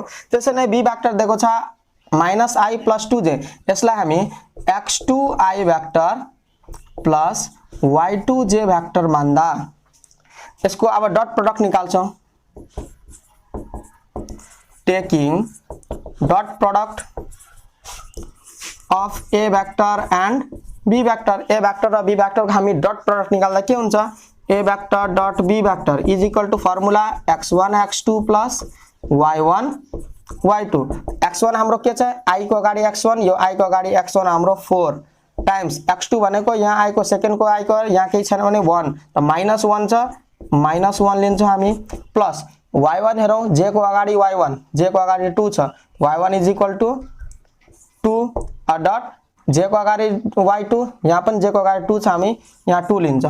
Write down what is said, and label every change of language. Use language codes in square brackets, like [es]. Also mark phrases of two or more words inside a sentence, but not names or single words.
[ne] त्यसै नै [en] b vector [ne] दिएको छ -i + 2j यसलाई हामी [en] x2i vector plus y2j vector [ne] मान्दा यसको अब [en] dot product [ne] निकाल्छौं। [en] taking dot product of a vector and b vector [ne] ए वेक्टर र बी वेक्टर को हामी [en] dot product [ne] निकाल्दा के हुन्छ [en] a vector dot b vector is equal to formula [ne] x1 x2 प्लस y1 y2 x1 हाम्रो के छ i को अगाडि x1 यो i को अगाडि x1 हाम्रो [en] 4 times x2 [ne] भनेको यहाँ i को सेकेन्ड को i को यहाँ केही छैन भने 1 त -1 छ -1 लिन्छौं हामी प्लस y1 हेरौं j को अगाडि y1 j को अगाडि 2 छ [en] y1 is equal to 2 dot [ne] j को अगाडि y2 यहाँ पनि j को अगाडि 2 छ हामी यहाँ 2 लिन्छौं।